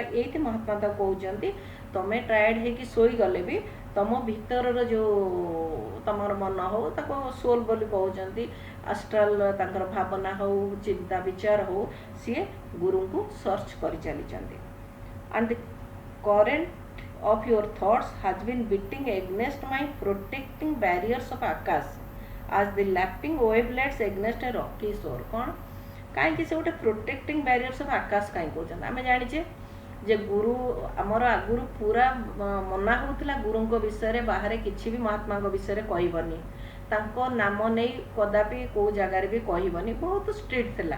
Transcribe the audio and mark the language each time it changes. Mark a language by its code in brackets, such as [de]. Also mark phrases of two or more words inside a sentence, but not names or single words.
[or] ଏଇଠି ମହାତ୍ମା ତାକୁ କହୁଛନ୍ତି ତମେ ଟାୟାର୍ଡ ହେଇକି ଶୋଇଗଲେ ବି ତମ ଭିତରର ଯେଉଁ ତମର ମନ ହଉ ତାକୁ ସୋଲ୍ ବୋଲି କହୁଛନ୍ତି, ଆଷ୍ଟ୍ରାଲ ତାଙ୍କର ଭାବନା ହଉ ଚିନ୍ତା ବିଚାର ହଉ ସିଏ ଗୁରୁଙ୍କୁ ସର୍ଚ୍ଚ କରି ଚାଲିଛନ୍ତି। [en] and current of your thoughts has been beating against my protecting barriers of akash as the lapping wavelets against a rocky shore। [or] କ'ଣ କାହିଁକି ସେ ଗୋଟେ [en] protecting barriers of akash [or] କାହିଁ କହୁଛନ୍ତି? ଆମେ ଜାଣିଛେ ଯେ ଗୁରୁ ଆମର ଆଗରୁ ପୁରା ମନା ହେଉଥିଲା ଗୁରୁଙ୍କ ବିଷୟରେ ବାହାରେ କିଛି ବି ମହାତ୍ମାଙ୍କ ବିଷୟରେ କହିବନି, ତାଙ୍କ ନାମ ନେଇ କଦାପି କେଉଁ ଜାଗାରେ ବି କହିବନି, ବହୁତ ଷ୍ଟ୍ରିକ୍ଟ ଥିଲା।